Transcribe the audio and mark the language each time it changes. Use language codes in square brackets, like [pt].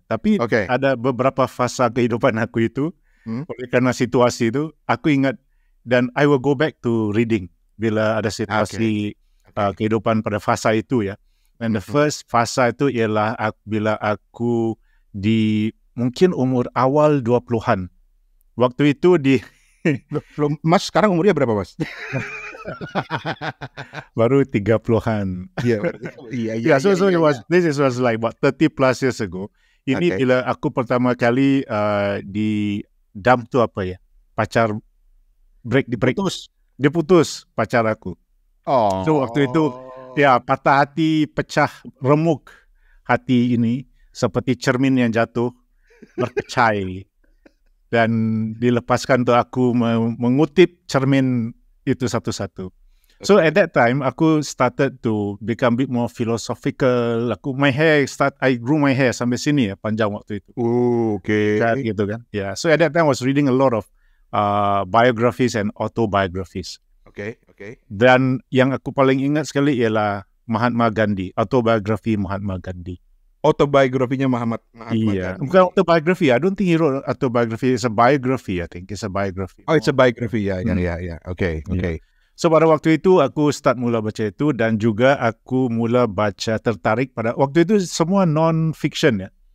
[ms] Tapi ada beberapa fasa kehidupan aku itu, oleh karena situasi itu, aku ingat dan [en] I will go back to reading [ms] bila ada situasi kehidupan pada fasa itu ya. [en] And the first [ms] fasa itu ialah bila aku di mungkin umur awal 20-an. Waktu itu [id] Mas sekarang umurnya berapa, Mas? Baru 30-an. Iya. [en] So this was like what 30 plus years ago. [ms] Ini bila aku pertama kali di dump tu apa ya? Pacar break. Dia putus pacar aku. Oh. So waktu itu Ya, patah hati, pecah, remuk hati ini seperti cermin yang jatuh, berkecai. Dan dilepaskan untuk aku mengutip cermin itu satu-satu. [en] So at that time, aku started to become a bit more philosophical. I grew my hair [ms] sampai sini ya, panjang waktu itu. [en] Okay. [id] Gitu kan. Yeah. [en] So at that time, I was reading a lot of biographies and autobiographies. Okay. [ms] Dan yang aku paling ingat sekali ialah Mahatma Gandhi, autobiografi Mahatma Gandhi. [id] Autobiografinya Mahatma Gandhi. Bukan autobiography. [en] I don't think he wrote autobiography. It's a biography, I think. It's a biography. Oh, it's a biography. Ya. Okay. [ms] So pada waktu itu aku mula baca itu, dan juga aku mula baca tertarik pada waktu itu semua non-fiction ya.